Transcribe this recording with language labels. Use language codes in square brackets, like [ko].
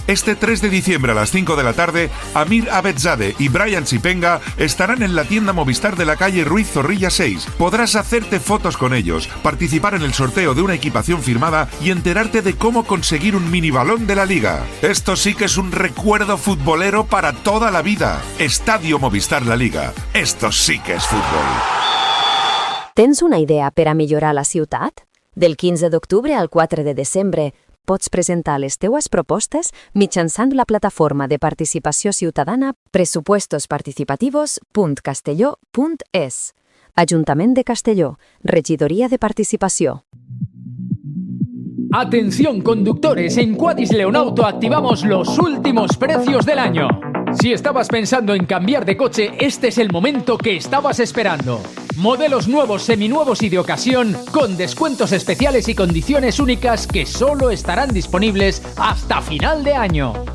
[es] Este 3 de diciembre a las 5 de la tarde, Amir Abedzadeh y Brian Zipenga estarán en la tienda Movistar de la calle Ruiz Zorrilla 6. Podrás hacerte fotos con ellos, participar en el sorteo de una equipación firmada y enterarte de cómo conseguir un mini balón de la Liga. Esto sí que es un recuerdo futbolero para toda la vida. Estadio Movistar La Liga. Esto sí que es fútbol. [ca] Tens una idea per a millorar la ciutat? Del 15 d'octubre al 4 de desembre, pots presentar les teues propostes mitjançant la plataforma de participació ciutadana presupuestosparticipativos.castelló.es. Ajuntament de Castelló, Regidoria de Participació. [es] Atención conductores, en Quadis Leonauto activamos los últimos precios del año. Si estabas pensando en cambiar de coche, este es el momento que estabas esperando. Modelos nuevos, seminuevos y de ocasión, con descuentos especiales y condiciones únicas que solo estarán disponibles hasta final de año.